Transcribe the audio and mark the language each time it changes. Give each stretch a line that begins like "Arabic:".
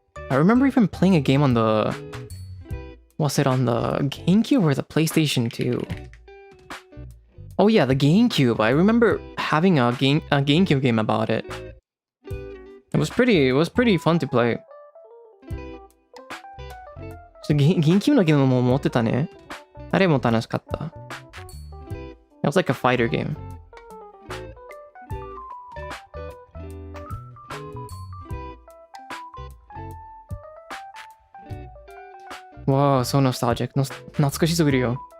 English: I remember even playing a game on was it on the GameCube or the PlayStation 2? Oh yeah, the GameCube. I remember having a GameCube game about it. It was pretty fun to play.
Japanese: GameCube のゲームも持ってたね。あれも楽しかった。
English: It was like a fighter game. Wow, so nostalgic.
Japanese: 懐かしすぎるよ。